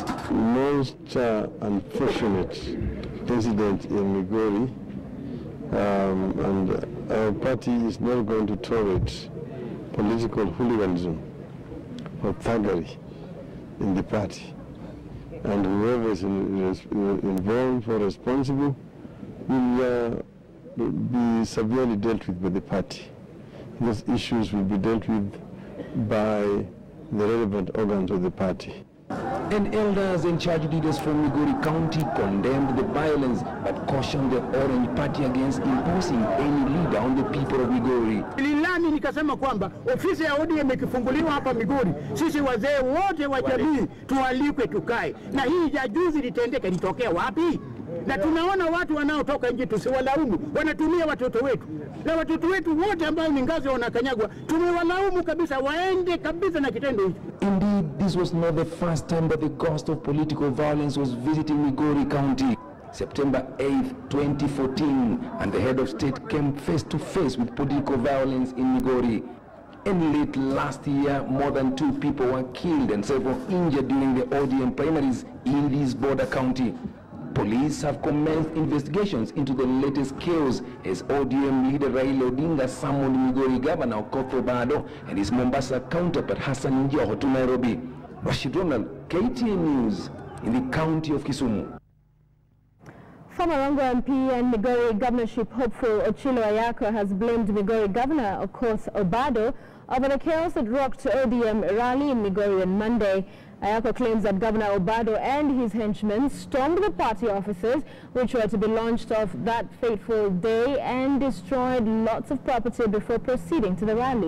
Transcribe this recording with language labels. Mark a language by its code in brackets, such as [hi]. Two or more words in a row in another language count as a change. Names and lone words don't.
[en] Most unfortunate incident in Migori, and our party is not going to tolerate political hooliganism or thuggery in the party, and whoever is involved or responsible will be severely dealt with by the party. Those issues will be dealt with by the relevant organs of the party. And elders and church leaders from Migori County condemned the violence but cautioned the Orange Party against imposing any leader on the people of Migori. [sw] Nililani nikasema kwamba ofisi ya ODM ikifunguliwa hapa Migori, sisi wazee wote wa jamii tualikwe tukae. Na hii ya juzi litendeka litokea wapi? Na tunaona watu wanaotoka nje tusiwalaumu, wanatumia watoto wetu. Na watoto wetu wote ambao ni ngazi wanakanyagwa, tumewalaumu kabisa, waende kabisa na kitendo hicho. [en] Indeed, this was not the first time that the ghost of political violence was visiting Migori County. September 8th, 2014, and the head of state came face to face with political violence in Migori. And late last year, more than 2 people were killed and several injured during the ODM primaries in this border county. Police have commenced investigations into the latest chaos as ODM leader Raila Odinga summoned Migori Governor Okoth Obado and his Mombasa counterpart Hassan Joho to Nairobi. Rashid Ronald, KTN News, in the county of Kisumu. Former Rango MP and Migori governorship hopeful Ochilo Ayako has blamed Migori Governor Okoth Obado over the chaos that rocked ODM rally in Migori on Monday. Ayako claims that Governor Obado and his henchmen stormed the party offices, which were to be launched off that fateful day, and destroyed lots of property before proceeding to the rally.